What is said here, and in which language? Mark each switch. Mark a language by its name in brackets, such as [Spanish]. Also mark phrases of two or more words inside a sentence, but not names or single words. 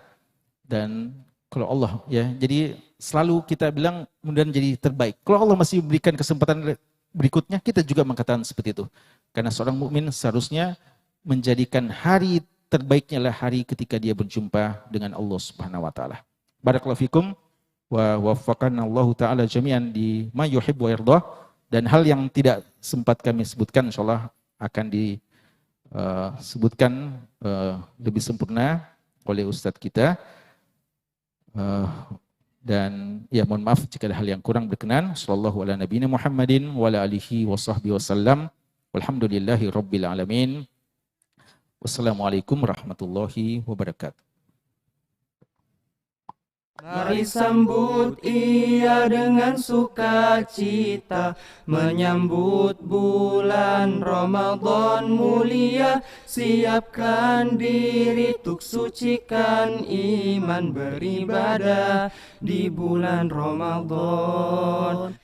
[Indonesian] Dan kalau Allah ya, jadi selalu kita bilang mudah-mudahan jadi terbaik. Kalau Allah masih memberikan kesempatan berikutnya, kita juga mengatakan seperti itu. Karena seorang mukmin seharusnya menjadikan hari terbaiknya adalah hari ketika dia berjumpa dengan Allah [Arabic] سبحانه وتعالى. بارك الله فيكم ووفقنا الله تعالى جميعا لما يحب ويرضى, [Indonesian] dan hal yang tidak sempat kami sebutkan insyaallah akan disebutkan lebih sempurna oleh ustadz kita. Dan ya mohon maaf jika ada hal yang kurang berkenan. [Arabic] صلى الله على نبينا محمد وعلى آله وصحبه وسلم. والحمد لله رب العالمين. السلام عليكم ورحمة الله وبركاته. [Indonesian] Mari sambut ia dengan sukacita, menyambut bulan Ramadan mulia. Siapkan diri untuk sucikan iman beribadah di bulan Ramadan.